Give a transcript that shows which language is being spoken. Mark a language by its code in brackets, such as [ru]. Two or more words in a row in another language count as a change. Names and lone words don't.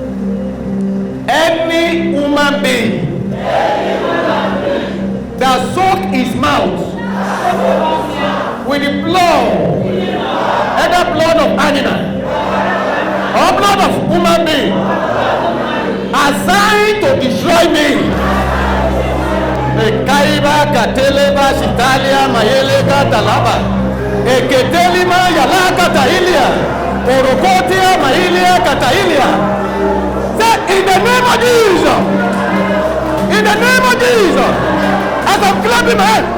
[en] Any human being that soak his mouth with the blood, either blood of animal or blood of human being, assigned to destroy me. Kaiba kateleba sitalia mayeleka talaba. Eketelima yalaka tailia. Orokotia mailia katailia. Say in the name of Jesus. In the name of Jesus. As I'm clapping my hands.